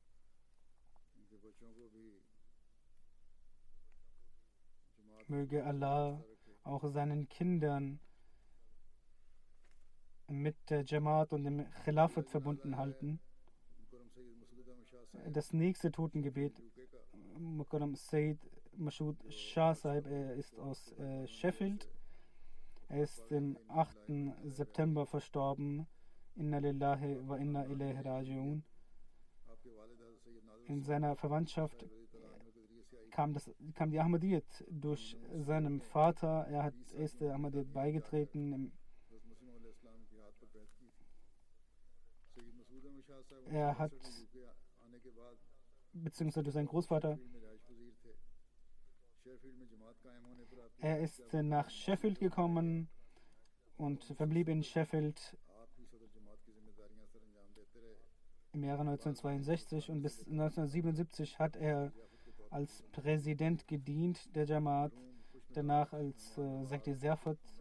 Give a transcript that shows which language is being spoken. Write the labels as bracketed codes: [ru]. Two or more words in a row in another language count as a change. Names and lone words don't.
[de] Möge Allah auch seinen Kindern mit der Jamaat und dem Khilafat verbunden halten. Das nächste Totengebet, Mukarram Sayyid Mashood Shah Sahib, er ist aus Sheffield. Er ist am 8. September verstorben. [ar] إنا لله وإنا إليه راجعون. [de] In seiner Verwandtschaft kam die Ahmadiyyat durch seinen Vater. Er ist der Ahmadiyyat beigetreten. Er hat, beziehungsweise durch seinen Großvater, er ist nach Sheffield gekommen und verblieb in Sheffield im Jahre 1962 und bis 1977 hat er als Präsident gedient der Jamaat, danach als Sekti Zerfat.